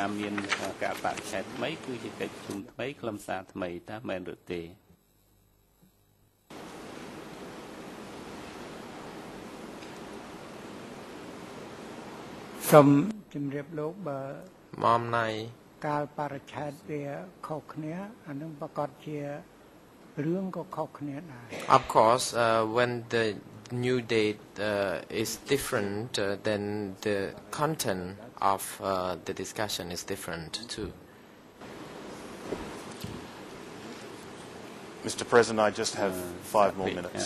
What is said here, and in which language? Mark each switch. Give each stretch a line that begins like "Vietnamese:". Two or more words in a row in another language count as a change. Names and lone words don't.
English: Mom Nai,
Khmer: កាលបរិច្ឆេទវាខុសគ្នាអានឹងប្រកាសជារឿងក៏ខុសគ្នាដែរ
English: of course, when the new date is different, then the content of the discussion is different too. Mr. President, I just have 5 more minutes.